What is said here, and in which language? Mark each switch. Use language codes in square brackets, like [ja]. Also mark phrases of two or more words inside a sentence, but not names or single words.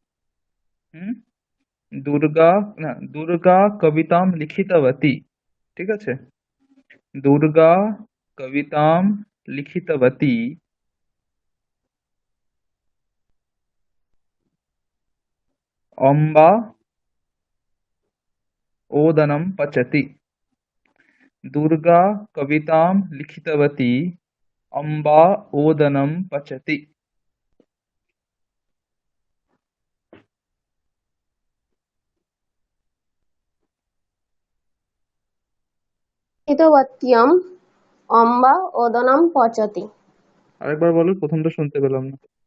[bn] হুম। দুর্গা, না, [sa] দুর্গা কবিতাম লিখিতবতী, [bn] ঠিক আছে? [sa] দুর্গা কবিতাম লিখিতবতী অম্বা ओदनं पचति। दुर्गा कवितां लिखितवती अम्बा ओदनं पचति। লিখিতবত্যম অম্বা ওদনম পচতি। [bn] আরেকবার বলো, প্রথমটা শুনতে পেলাম না।